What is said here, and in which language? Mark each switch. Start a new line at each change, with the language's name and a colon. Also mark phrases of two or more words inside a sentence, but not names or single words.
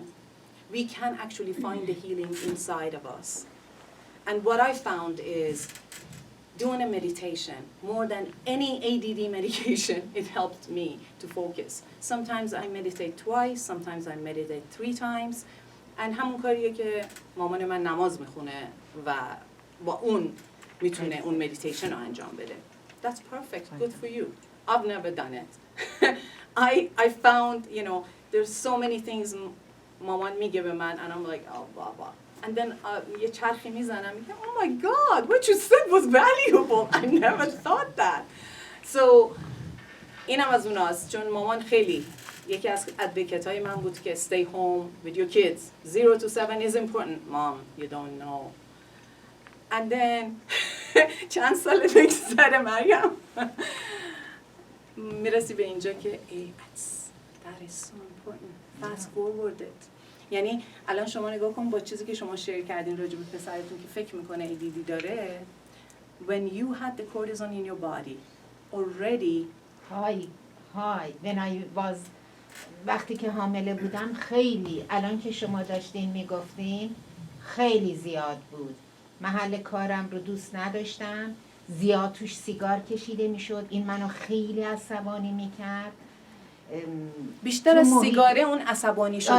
English: We can actually find the healing inside of us. And what I found is doing a meditation, more than any ADD medication, it helped me to focus. Sometimes I meditate twice, sometimes I meditate 3 times.
Persian: And همون کاریه که مامان من نماز میخونه و با اون میتونه اون مدیتیشن رو انجام بده.
English: That's perfect, good for you. I've never done it. I found, you know, there's so many things
Persian: مامان میگه به من
English: and I'm like, oh, baba. And then
Persian: یه چرخی میزنم میگم,
English: oh my God, what you said was valuable. I never thought that.
Persian: So اینم از اوناست چون مامان خیلی یکی از ادوکیت‌های من بود که
English: stay home with your kids. 0 to 7 is important. Mom, you don't know. And then
Persian: چند سال بگذره مریم میرسی به اینجا که
English: that is so important. Fast forward it.
Persian: یعنی الان شما نگاه کن با چیزی که شما شیر کردین راجع به پسرتون که فکر میکنه ADD داره.
English: When you had the cortisone in your body already
Persian: های
English: when I was
Persian: وقتی که حامله بودم خیلی، الان که شما داشتین میگفتین خیلی زیاد بود. محل کارم رو دوست نداشتم، زیاد توش سیگار کشیده میشد، این منو خیلی عصبانی میکرد. بیشتر از سیگاره اون عصبانی شدن